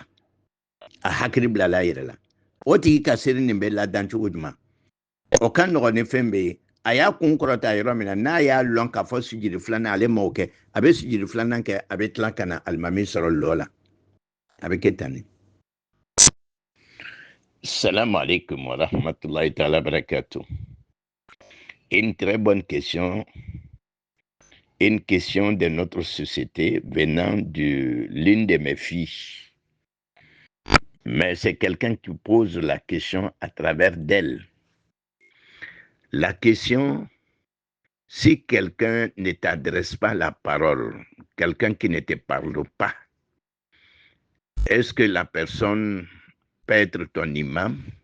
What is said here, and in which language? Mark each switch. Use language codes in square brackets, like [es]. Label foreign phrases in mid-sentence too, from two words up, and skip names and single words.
[bm] A hakili bilala a yɛrɛ la. O tigi ka seli nin bɛ ladan cogo jumɛn? O ka nɔgɔn ni fɛn bɛɛ ye. A y'a kun kɔrɔta yɔrɔ min na n'a y'a lɔn k'a fɔ sujudi filanan ale m'o kɛ a bɛ sujudi filanan kɛ a bɛ tila ka na alimami sɔrɔ lɔ la. A bɛ kɛ tan de. [ar] سلام عليكم ورحمة الله تعالى بركاته. [fr] Une très bonne question. Une question de notre société venant de l'une de mes filles. Mais c'est quelqu'un qui pose la question à travers d'elle. La question, si quelqu'un ne t'adresse pas la parole, quelqu'un qui ne te parle pas, est-ce que la personne peut être ton imam?